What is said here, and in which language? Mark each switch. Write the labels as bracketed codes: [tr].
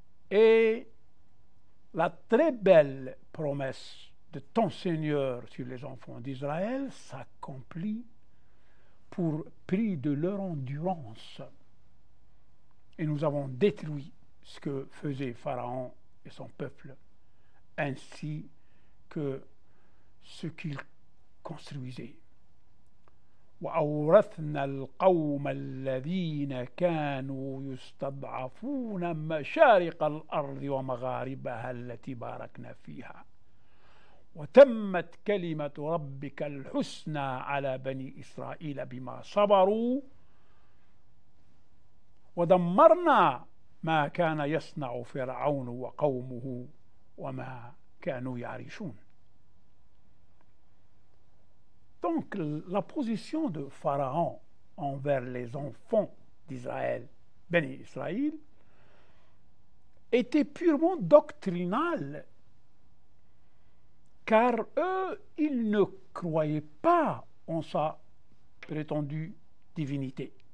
[fr] Et la très belle promesse de ton Seigneur sur les enfants d'Israël s'accomplit pour prix de leur endurance. Et nous avons détruit ce que faisait Pharaon et son peuple, ainsi que ce qu'il construisait. [ar] وأورثنا القوم الذين كانوا يستضعفون مشارق الأرض ومغاربها التي باركنا فيها وتمت كلمة ربك الحسنى على بني إسرائيل بما صبروا ودمرنا ما كان يصنع فرعون وقومه وما كانوا يعرشون. [fr] Donc la position de Pharaon envers les enfants d'Israël, Béni Israël, était purement doctrinale, car eux, ils ne croyaient pas en sa prétendue divinité.